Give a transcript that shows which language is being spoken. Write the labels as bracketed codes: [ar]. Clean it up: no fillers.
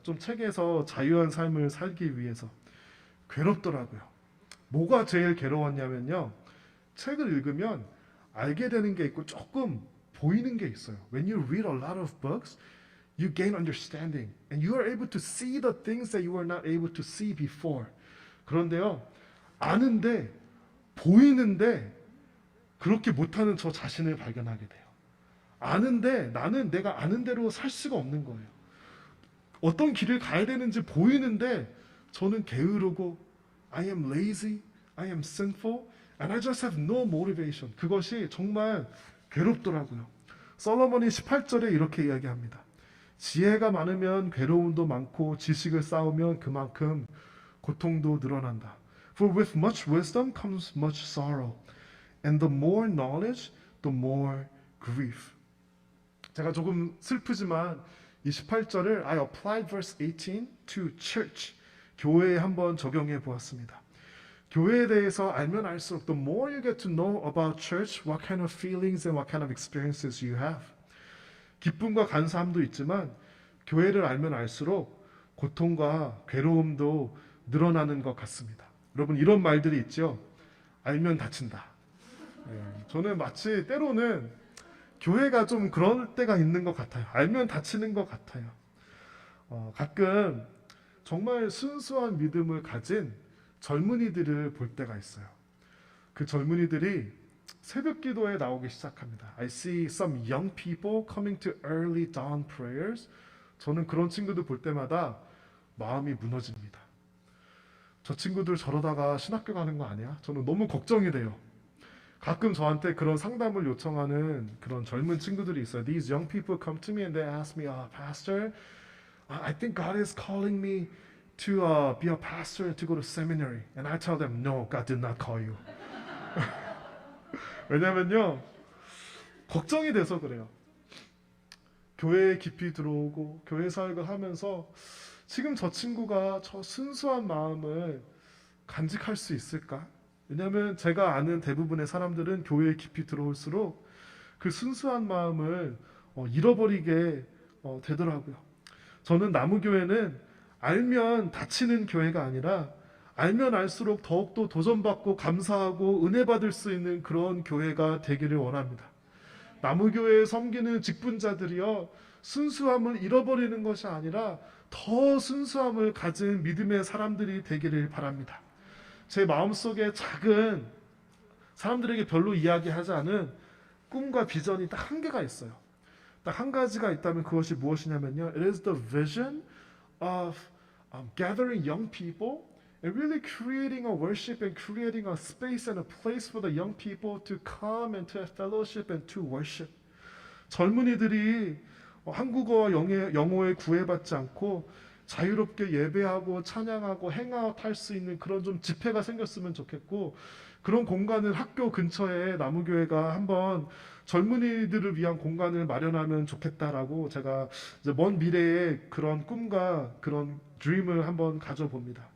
[ko] 좀 책에서 자유한 삶을 살기 위해서. 괴롭더라고요. 뭐가 제일 괴로웠냐면요. 책을 읽으면 알게 되는 게 있고 조금 보이는 게 있어요. [en] When you read a lot of books, you gain understanding and you are able to see the things that you were not able to see before. [ko] 그런데요, 아는데, 보이는데 그렇게 못하는 저 자신을 발견하게 돼요. 아는데 나는 내가 아는 대로 살 수가 없는 거예요. 어떤 길을 가야 되는지 보이는데 저는 게으르고 [en] I am lazy, I am sinful, and I just have no motivation. [ko] 그것이 정말 괴롭더라고요. 솔로몬이 18절에 이렇게 이야기합니다. 지혜가 많으면 괴로움도 많고 지식을 쌓으면 그만큼 고통도 늘어난다. [en] For with much wisdom comes much sorrow, and the more knowledge, the more grief. [ko] 제가 조금 슬프지만 이 18절을 [en] I applied verse 18 to church. [ko] 교회에 한번 적용해 보았습니다. 교회에 대해서 알면 알수록 [en] the more you get to know about church, what kind of feelings and what kind of experiences you have. [ko] 기쁨과 감사함도 있지만 교회를 알면 알수록 고통과 괴로움도 늘어나는 것 같습니다. 여러분 이런 말들이 있죠. 알면 다친다. 네, 저는 마치 때로는 교회가 좀 그럴 때가 있는 것 같아요. 알면 다치는 것 같아요. 가끔 정말 순수한 믿음을 가진 젊은이들을 볼 때가 있어요. 그 젊은이들이 새벽 기도에 나오기 시작합니다. [en] I see some young people coming to early dawn prayers. [ko] 저는 그런 친구들 볼 때마다 마음이 무너집니다. 저 친구들 저러다가 신학교 가는 거 아니야? 저는 너무 걱정이 돼요. 가끔 저한테 그런 상담을 요청하는 그런 젊은 친구들이 있어요. [en] These young people come to me and they ask me, Pastor, I think God is calling me to be a pastor to go to seminary. And I tell them, no, God did not call you. [ko] 왜냐면요, 걱정이 돼서 그래요. 교회에 깊이 들어오고 교회 사역을 하면서 지금 저 친구가 저 순수한 마음을 간직할 수 있을까? 왜냐하면 제가 아는 대부분의 사람들은 교회에 깊이 들어올수록 그 순수한 마음을 잃어버리게 되더라고요. 저는 나무교회는 알면 다치는 교회가 아니라 알면 알수록 더욱더 도전받고 감사하고 은혜 받을 수 있는 그런 교회가 되기를 원합니다. 나무교회에 섬기는 직분자들이여 순수함을 잃어버리는 것이 아니라 더 순수함을 가진 믿음의 사람들이 되기를 바랍니다. 제 마음속에 작은 사람들에게 별로 이야기하지 않은 꿈과 비전이 딱 한 개가 있어요. 딱 한 가지가 있다면 그것이 무엇이냐면요. [en] It is the vision of gathering young people and really creating a worship and creating a space and a place for the young people to come and to have fellowship and to worship. [ko] 젊은이들이 한국어와 영어에 구애받지 않고 자유롭게 예배하고 찬양하고 행아웃 할 수 있는 그런 좀 집회가 생겼으면 좋겠고, 그런 공간을 학교 근처에 나무교회가 한번 젊은이들을 위한 공간을 마련하면 좋겠다라고 제가 이제 먼 미래에 그런 꿈과 그런 드림을 한번 가져봅니다.